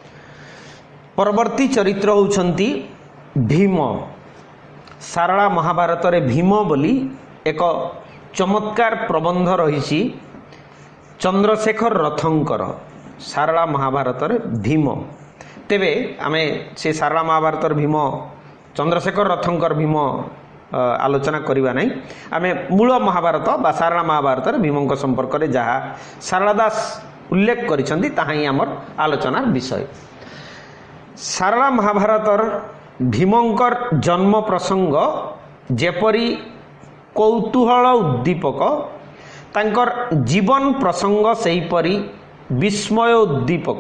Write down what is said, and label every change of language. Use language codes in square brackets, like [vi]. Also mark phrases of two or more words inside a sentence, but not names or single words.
[or] ପରବର୍ତ୍ତୀ ଚରିତ୍ର ହେଉଛନ୍ତି ଭୀମ। ସାରଳା ମହାଭାରତ ରେ ଭୀମ ବୋଲି ଏକ ଚମତ୍କାର ପ୍ରବନ୍ଧ ରହିଛି ଚନ୍ଦ୍ରଶେଖର ରଥଙ୍କର। ସାରଳା ମହାଭାରତ ରେ ଭୀମ, ତେବେ ଆମେ ସେ ସାରଳା ମହାଭାରତ ରେ ଭୀମ ଚନ୍ଦ୍ରଶେଖର ରଥଙ୍କର ଭୀମ ଆଲୋଚନା କରିବା ନାହିଁ। ଆମେ ମୂଳ ମହାଭାରତ ବା ସାରଳା ମହାଭାରତ ରେ ଭୀମଙ୍କ ସମ୍ପର୍କ ରେ ଯାହା ସାରଳା ଦାସ ଉଲ୍ଲେଖ କରିଛନ୍ତି ତାହା ହିଁ ଆମର ଆଲୋଚନାର ବିଷୟ। ସାରଳା ମହାଭାରତର ଭୀମଙ୍କର ଜନ୍ମ ପ୍ରସଙ୍ଗ ଯେପରି କୌତୂହଳ ଉଦ୍ଦୀପକ, ତାଙ୍କର ଜୀବନ ପ୍ରସଙ୍ଗ ସେହିପରି ବିସ୍ମୟ ଉଦ୍ଦୀପକ।